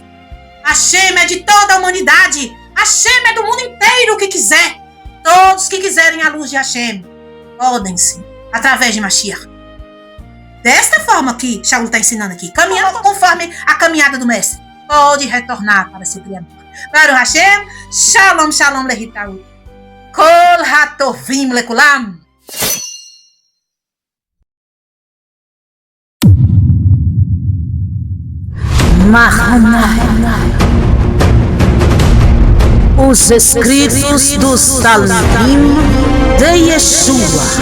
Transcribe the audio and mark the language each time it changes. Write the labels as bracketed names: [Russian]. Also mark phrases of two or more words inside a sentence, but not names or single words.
[Portuguese] Hashem é de toda a humanidade. Hashem é do mundo inteiro que quiser. Todos que quiserem a luz de Hashem podem-se através de Mashiach. Desta forma que Shaul está ensinando aqui, caminhando conforme a caminhada do mestre, pode retornar para seu Criador. [Hebrew] ברוך השם שלום להתראות. כל הטובים לכולם. [Portuguese] Os escritos dos Talmudim de Yeshua.